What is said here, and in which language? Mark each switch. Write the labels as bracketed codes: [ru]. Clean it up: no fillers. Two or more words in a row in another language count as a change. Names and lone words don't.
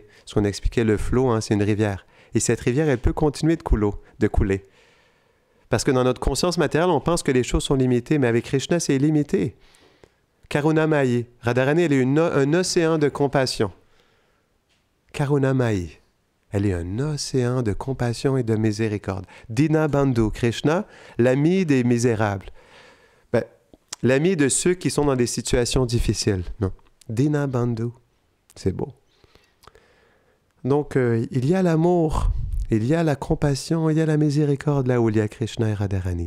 [fr] Ce qu'on expliquait, le flot, hein, c'est une rivière. Et cette rivière, elle peut continuer de couler. Parce que dans notre conscience matérielle, on pense que les choses sont limitées, mais avec Krishna, c'est illimité. Karunamayi. Radharani, elle est un océan de compassion. Karunamayi. Elle est un océan de compassion et de miséricorde. [sa] दीन बन्धु. Krishna, [fr] l'ami des misérables. L'ami de ceux qui sont dans des situations difficiles. Non. [sa] दीन बन्धु. [fr] C'est beau. Donc, il y a l'amour, il y a la compassion, il y a la miséricorde là où il y a Krishna et Radharani.